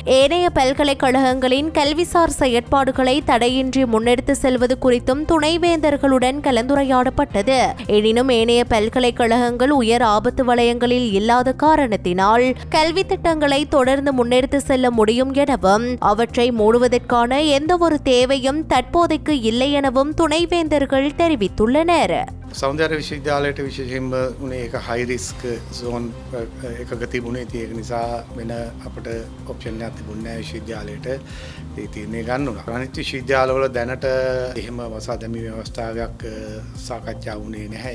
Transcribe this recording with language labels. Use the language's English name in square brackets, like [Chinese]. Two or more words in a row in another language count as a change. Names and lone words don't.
[Tamil] ஏனைய பல்கலைக்கழகங்களின் கல்விசார் செயற்பாடுகளை தடையின்றி முன்னெடுத்து செல்வது குறித்தும் துணைவேந்தர்களுடன் கலந்துரையாடப்பட்டது. எனினும் ஏனைய பல்கலைக்கழகங்கள் உயர் ஆபத்து வலயங்களில் இல்லாத காரணத்தினால் கல்வி திட்டங்களை தொடர்ந்து முன்னெடுத்து செல்ல முடியும் எனவும் அவற்றை மூடுவதற்கான எந்த ஒரு தேவையும் தற்போதைக்கு இல்லை எனவும் துணைவேந்தர்கள் தெரிவித்துள்ளனர். [Sinhala] සෞන්දර්ය විශ්වවිද්‍යාලයට විශේෂයෙන්ම උනේ ඒක [English] high risk zone [Sinhala] එකක තිබුණේ. ඒක නිසා වෙන අපිට ඔප්ෂන් එකක් තිබුණේ නැහැ විශ්වවිද්‍යාලයට. ඒ තීරණය ගන්න උනා. අනිත් විශ්වවිද්‍යාලවල දැනට එහෙම වසා දැමීමේ අවස්ථාවක් සාකච්ඡා වුණේ නැහැ.